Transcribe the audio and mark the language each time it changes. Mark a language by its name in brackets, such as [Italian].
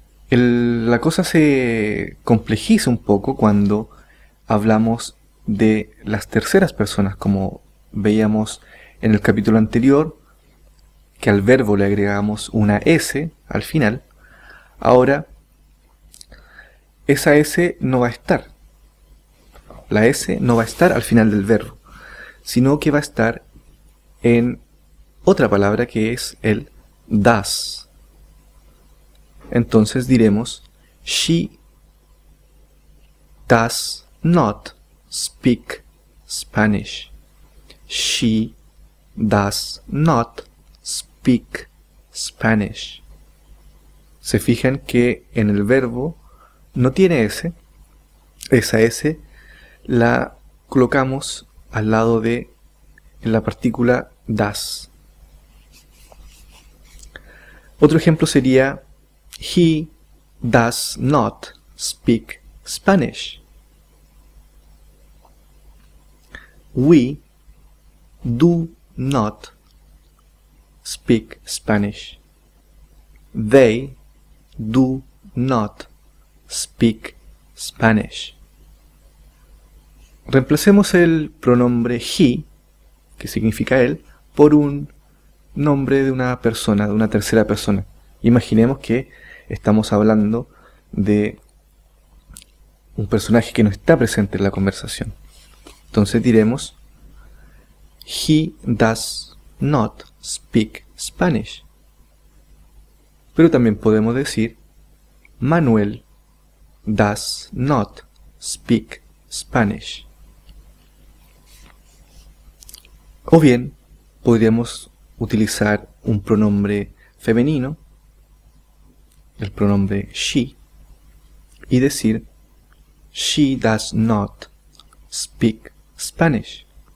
[Spanish] La cosa se complejiza un poco cuando hablamos de las terceras personas, como veíamos en el capítulo anterior, que al verbo le agregamos una S al final. Ahora, esa S no va a estar. La S no va a estar al final del verbo, sino que va a estar en otra palabra que es el does. Entonces diremos, [English] she does not speak Spanish. She does not speak Spanish. [Spanish] Se fijan que en el verbo no tiene S. Esa S la colocamos al lado de la partícula does. Otro ejemplo sería [English] he does not speak Spanish. We do not speak Spanish. They do not speak Spanish. [Spanish] Reemplacemos el pronombre he, que significa él, por un nombre de una persona, de una tercera persona. Imaginemos que estamos hablando de un personaje que no está presente en la conversación. Entonces diremos, [English] he does not speak Spanish. [Spanish] Pero también podemos decir, [English] Manuel does not speak Spanish. [Spanish] O bien, podríamos utilizar un pronombre femenino, el pronombre she, y decir, [English] she does not speak Spanish.